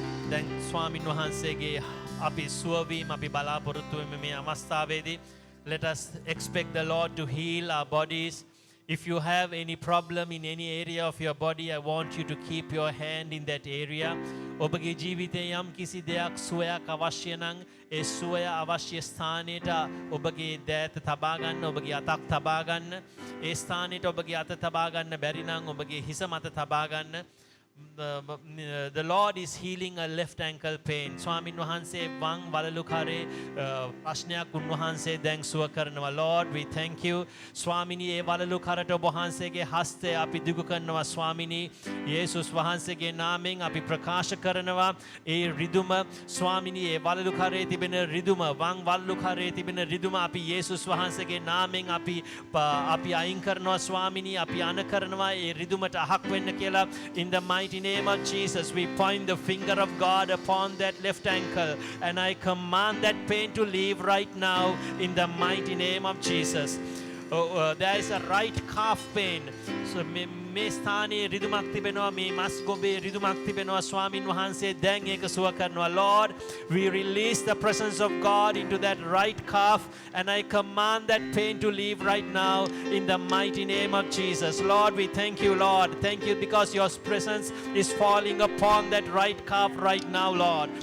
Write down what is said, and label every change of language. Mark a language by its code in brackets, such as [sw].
[si] දැන් ස්වාමින් වහන්සේගේ අපි සුවවීම අපි බලාපොරොත්තු වෙමු මේ අවස්ථාවේදී. [en] Let us expect the Lord to heal our bodies. If you have any problem in any area of your body, I want you to keep your hand in that area. [si] ඔබගේ ජීවිතේ යම් කිසි දෙයක් සුවයක් අවශ්‍ය නම් ඒ සුවය අවශ්‍ය ස්ථානයට ඔබගේ දෑත තබා ගන්න, ඔබගේ අතක් තබා ගන්න. ඒ ස්ථානයට ඔබගේ අත තබා ගන්න බැරි නම් ඔබගේ හිස මත තබා ගන්න. [en] The Lord is healing a left ankle pain. [si] ස්වාමින් වහන්සේ වම් වලලු කරේ ප්‍රශ්නයක් උන්වහන්සේ දැන් සුව කරනවා. [en] Lord, we thank you. [si] ස්වාමිනී ඒ වලලු කරට ඔබ වහන්සේගේ හස්තය අපි දිගු කරනවා ස්වාමිනී. යේසුස් වහන්සේගේ නාමයෙන් අපි ප්‍රකාශ කරනවා ඒ රිදුම ස්වාමිනී ඒ වලලු කරේ තිබෙන රිදුම වම් වලලු කරේ තිබෙන රිදුම අපි යේසුස් වහන්සේගේ නාමයෙන් අපි අයින් කරනවා ස්වාමිනී. අපි අන කරනවා ඒ රිදුමට අහක් වෙන්න කියලා. [en] In the mighty name of Jesus, we point the finger of God upon that left ankle, and I command that pain to leave right now in the mighty name of Jesus. There is a right calf pain. [si] So මේ ස්ථානයේ රිදුමක් තිබෙනවා, මේ මස් ගොබේ රිදුමක් තිබෙනවා. ස්වාමින් වහන්සේ දැන් ඒක සුව කරනවා. [en] Lord, we release the presence of God into that right calf, and I command that pain to leave right now in the mighty name of Jesus. Lord, we thank you, Lord. Thank you because your presence is falling upon that right calf right now, Lord.